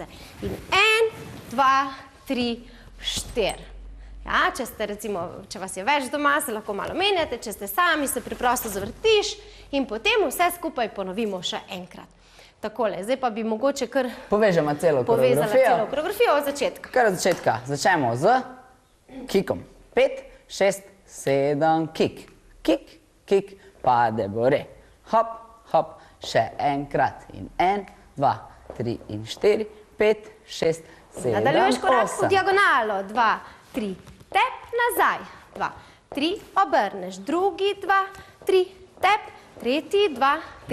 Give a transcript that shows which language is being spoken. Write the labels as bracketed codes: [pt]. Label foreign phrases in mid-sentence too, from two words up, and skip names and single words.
[sl] In 1, 2, 3, 4. Ja, če vas je več doma, se lahko malo menjate, če ste sami, se preprosto zavrtiš in potem vse skupaj ponovimo še enkrat. Takole, zdaj pa bi mogoče kar Povežemo celo koreografijo od začetka. Kar od začetka. Začnemo z kikom. 5, 6, 7, kik. Kik, kik, pade bo re. Hop, hop, še enkrat. In 1, 2, 3 in 4, 5, 6, 7, 8. Nadaljuješ korak v diagonalo. 2, 3, tep, nazaj. 2, 3, obrneš. Drugi, 2, 3, tep, tretji, 2, 3.